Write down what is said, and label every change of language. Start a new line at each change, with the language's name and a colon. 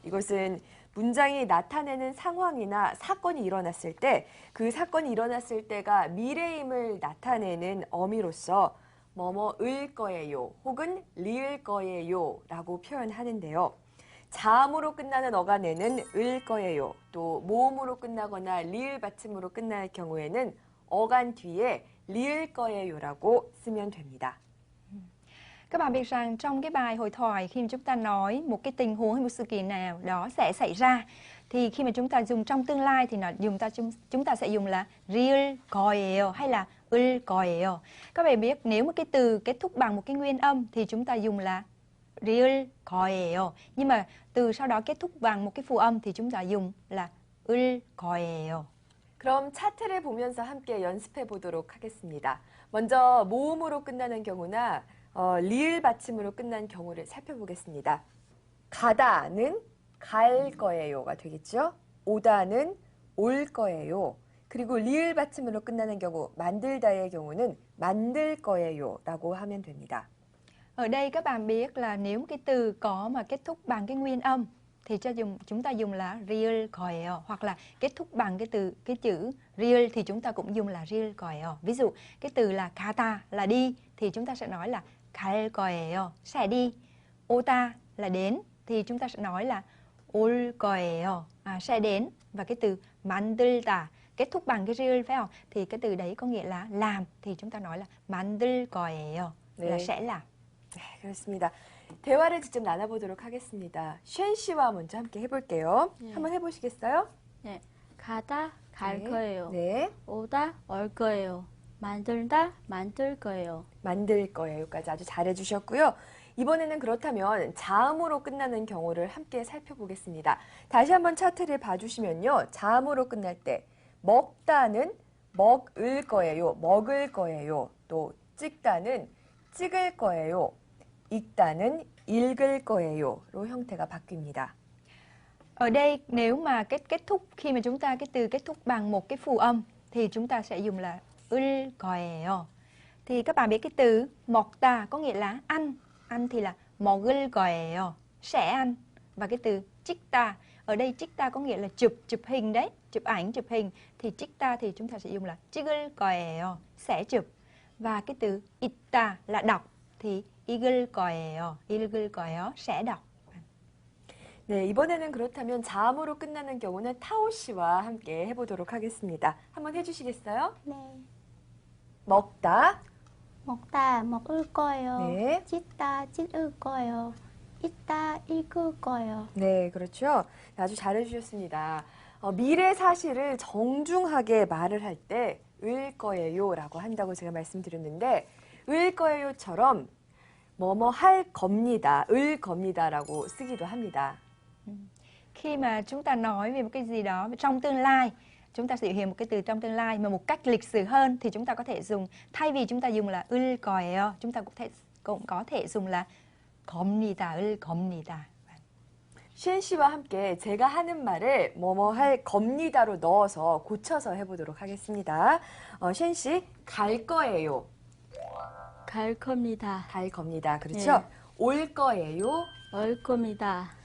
Korean: 이것은 문장이 나타내는 상황이나 사건이 일어났을 때 그 사건이 일어났을 때가 미래임을 나타내는 어미로서 뭐뭐을 거예요 혹은 리을 거예요 라고 표현하는데요. 자음으로 끝나는 어간에는 을 거예요. 또 모음으로 끝나거나 리을 받침으로 끝날 경우에는 어간 뒤에 리을 거예요라고 쓰면 됩니다.
Vietnamese: Các bạn biết rằng trong cái bài hội thoại khi mà chúng ta nói một cái tình huống hay một sự kiện nào đó sẽ xảy ra thì khi mà chúng ta dùng trong tương lai thì chúng ta sẽ dùng là
Korean: 리을 거예요
Vietnamese: hay là
Korean: 을 거예요.
Vietnamese: Các bạn biết nếu một cái từ kết thúc bằng một cái nguyên âm thì chúng ta dùng là
Korean: 리을 거예요.
Vietnamese: Nhưng mà từ sau đó kết thúc bằng một cái phụ âm thì chúng ta dùng là
Korean: 을 거예요. 그럼 차트를 보면서 함께 연습해 보도록 하겠습니다. 먼저 모음으로 끝나는 경우나 리을 받침으로 끝난 경우를 살펴보겠습니다. 가다는 갈 거예요가 되겠죠. 오다는 올 거예요. 그리고 리을 받침으로 끝나는 경우 만들다의 경우는 만들 거예요라고 하면 됩니다.
Vietnamese: Ở đây các bạn biết là nếu cái từ có mà kết thúc bằng cái nguyên âm thì chúng ta dùng là
Korean: 리을 거예요
Vietnamese: hoặc là kết thúc bằng cái chữ 리을 thì chúng ta cũng dùng là 리을 거예요. Ví dụ cái từ là 가다 là đi thì chúng ta sẽ nói là
Korean: 갈 거예요,
Vietnamese: sẽ đi. 오다 là đến thì chúng ta sẽ nói là
Korean: 올 거예요,
Vietnamese: sẽ đến. Và cái từ 만들다 kết thúc bằng cái 리을 phải không? Thì cái từ đấy có nghĩa là làm thì chúng ta nói là
Korean: 만들 거예요,
Vietnamese: là sẽ làm.
Korean: 네, 그렇습니다. 대화를 직접 나눠보도록 하겠습니다. 쉔 씨와 먼저 함께 해볼게요. 한번 해보시겠어요? 네. 가다 갈 네. 거예요. 네, 오다 올 거예요. 만들다 만들 거예요. 만들 거예요까지 아주 잘해주셨고요. 이번에는 그렇다면 자음으로 끝나는 경우를 함께 살펴보겠습니다. 다시 한번 차트를 봐주시면요. 자음으로 끝날 때 먹다는 먹을 거예요, 먹을 거예요. 또 찍다는 찍을 거예요, 읽다는 읽을 거예요로 형태가 바뀝니다.
Vietnamese: Ở đây nếu mà kết thúc khi mà chúng ta cái từ kết thúc bằng một cái phụ âm thì chúng ta sẽ dùng là
Korean: 을 거예요.
Vietnamese: Thì các bạn biết cái từ 먹다 có nghĩa là ăn, ăn thì là
Korean: 먹을 거예요,
Vietnamese: sẽ ăn. Và cái từ 찍다 ở đây 찍다 có nghĩa là chụp hình đấy, chụp ảnh, chụp hình thì 찍다 thì chúng ta sẽ dùng là
Korean: 찍을 거예요,
Vietnamese: sẽ chụp. Và cái từ 읽다 là đọc thì
Korean: 읽을 거예요,
Vietnamese: sẽ đọc.
Korean: 네, 이번에는 그렇다면 자음으로 끝나는 경우는 타오 씨와 함께 해보도록 하겠습니다. 한번 해주시겠어요? 네. 먹다, 먹다 먹을 거예요. 네. 찢다 찢을 거예요. 읽다 읽을 거예요. 네, 그렇죠. 아주 잘해주셨습니다. 미래 사실을 정중하게 말을 할 때 을 거예요라고 한다고 제가 말씀드렸는데 을 거예요처럼 뭐뭐 할 겁니다, 을 겁니다라고 쓰기도 합니다.
Vietnamese: Khi mà chúng ta nói về một cái gì đó trong tương lai, chúng ta sử dụng một cái từ trong tương lai mà một cách lịch sử hơn thì chúng ta có thể dùng, thay vì chúng ta dùng là
Korean: 을 거예요,
Vietnamese: chúng ta cũng có thể dùng là
Korean: 겁니다을 겁니다. 쉔 씨와 함께 제가 하는 말을 뭐뭐 할 겁니다로 넣어서 고쳐서 해보도록 하겠습니다. 쉔 씨, 갈 거예요. 갈 겁니다. 갈 겁니다. 그렇죠? 네. 올 거예요. 올 겁니다.